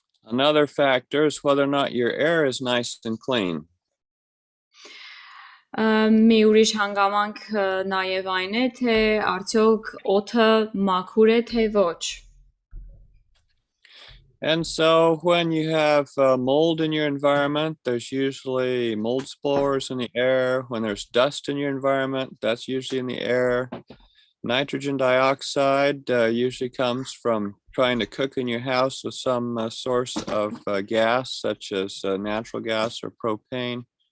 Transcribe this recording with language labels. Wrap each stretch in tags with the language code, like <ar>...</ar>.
<en>Another factor is whether or not your air is nice and clean.</en> <hy>Մի ուրիշ հանգամանք նաև այն է, թե արդյոք օդը մաքուր է, թե ոչ.</hy> <en>And so when you have mold in your environment, there's usually mold spores in the air. When there's dust in your environment, that's usually in the air. Nitrogen dioxide usually comes from trying to cook in your house with some source of gas, such as natural gas or propane.</en>